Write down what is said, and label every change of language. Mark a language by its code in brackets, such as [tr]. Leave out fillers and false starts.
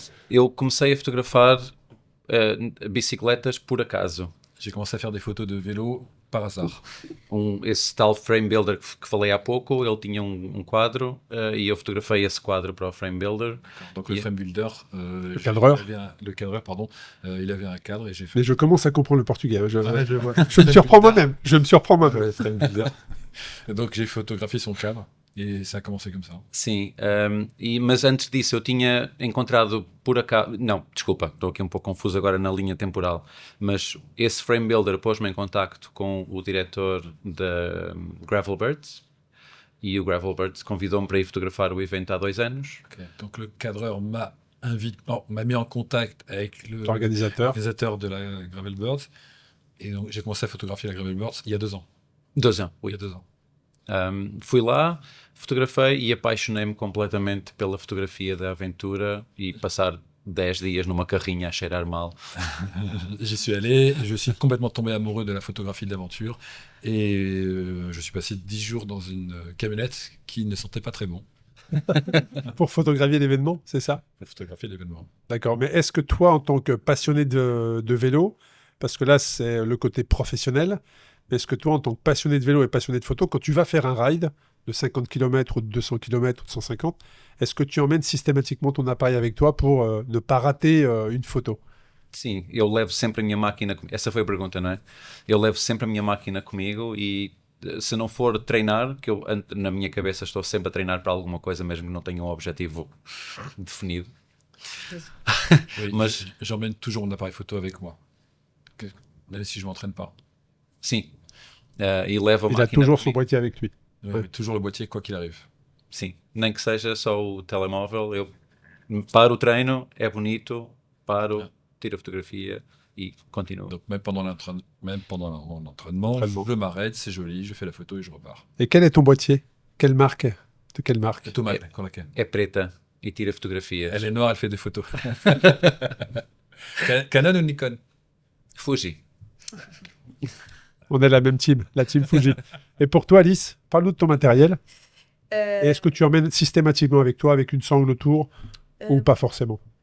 [pt] Eu comecei a fotografar bicicletas por acaso. [fr] J'ai commencé à faire des photos de vélo par hasard. [pt] Esse tal frame builder que falei há pouco, ele tinha quadro e eu fotografei esse quadro para o frame builder. [fr] Donc le frame builder, le cadreur, il avait un cadre et j'ai fait. Mais je commence à comprendre le portugais. Je me surprends moi-même. Le frame builder. Donc j'ai photographié son cadre. E ça a commencé comme ça. [pt] Sim, mas antes disso eu tinha encontrado por acaso... Não, desculpa, estou aqui um pouco confuso agora na linha temporal. Mas esse frame builder pôs-me em contacto com o diretor da Gravel Birds e o Gravel Birds convidou-me para ir fotografar o evento há 2 anos. Okay. [fr] Donc le cadreur m'a mis en contact avec l'organisateur de la Gravel Birds et donc j'ai commencé à photographier la Gravel Birds il y a 2 ans. 2 ans, oui. Il y a 2 ans. [pt] Fui lá, fotografei e apaixonei-me completamente pela fotografia da aventura e passar 10 dias numa carrinha a cheirar mal. [fr] J'y suis allé, je suis complètement tombé amoureux de la photographie de l'aventure et je suis passé 10 jours dans une camionnette qui ne sentait pas très bon. Pour photographier l'événement, c'est ça? Pour photographier l'événement. D'accord, mais est-ce que toi, en tant que passionné de vélo, parce que là, c'est le côté professionnel, est-ce que toi, en tant que passionné de vélo et passionné de photo, quand tu vas faire un ride de 50 km ou de 200 km ou de 150, est-ce que tu emmènes systématiquement ton appareil avec toi pour ne pas rater une photo? [pt] Sim, eu levo sempre a minha máquina comigo. Essa foi a pergunta, não é? Eu levo sempre a minha máquina comigo e se não for treinar, que eu na minha cabeça estou sempre a treinar para alguma coisa, mesmo que não tenha objetivo definido. [fr] Oui, mas j'emmène toujours mon appareil photo avec moi, même si je m'entraîne pas. [pt] Sim. E leva a [fr] Il a toujours son boîtier avec lui. Ouais. Toujours le boîtier, quoi qu'il arrive. [pt] Sim, nem que seja só o telemóvel, eu paro o treino, é bonito, tiro a fotografia et continuo. [fr] Donc même pendant mon entraînement, je m'arrête, c'est joli, je fais la photo et je repars. Et quel est ton boîtier? Quelle marque? De quelle marque? [pt] É preta e tira fotografias. [fr] Elle est noire, elle fait des photos. Canon ou Nikon? Fuji. On est la même team, la team Fuji. Et pour toi, Alice, parle-nous de ton matériel. Et est-ce que tu emmènes systématiquement avec toi, avec une sangle autour, ou pas forcément?